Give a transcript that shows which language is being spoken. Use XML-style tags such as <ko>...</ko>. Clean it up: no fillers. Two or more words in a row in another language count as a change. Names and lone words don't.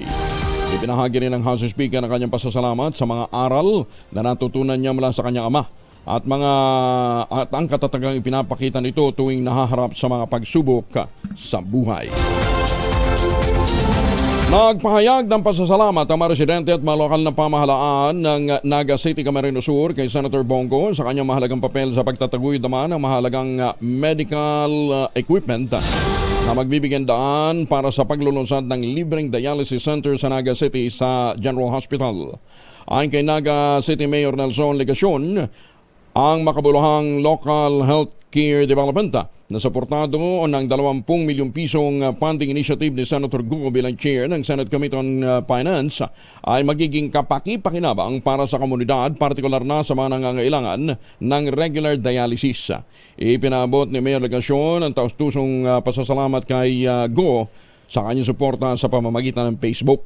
<tl>Ipinahagi rin ng House Speaker ang kanyang pasasalamat sa mga aral na natutunan niya mula sa kanyang ama at ang katatagang ipinapakita nito tuwing nahaharap sa mga pagsubok sa buhay. Nagpahayag ng pasasalamat ang mga residente at mga lokal na pamahalaan ng Naga City, Camarines Sur kay Senator Bongo sa kanyang mahalagang papel sa pagtataguyod naman ng mahalagang</tl> <en>medical equipment</en> <tl>na magbibigyan daan para sa paglulunsad ng libreng</tl> <en>dialysis center</en> <tl>sa Naga City sa General Hospital. Ayon kay Naga City Mayor Nelson Legacion, ang makabuluhang</tl> <en>local health care development</en> <tl>na suportado ng 20 milyong pisong</tl> <en>funding initiative</en> <tl>ni Senator Go bilang chair ng Senate Committee on Finance ay magiging kapaki-pakinabang para sa komunidad, partikular na sa mga nangangailangan ng</tl> <en>regular dialysis.</en> <tl>Ipinabot ni Mayor Legacion ang taus-pusong pasasalamat kay Go sa kanyang suporta sa pamamagitan ng Facebook.</tl>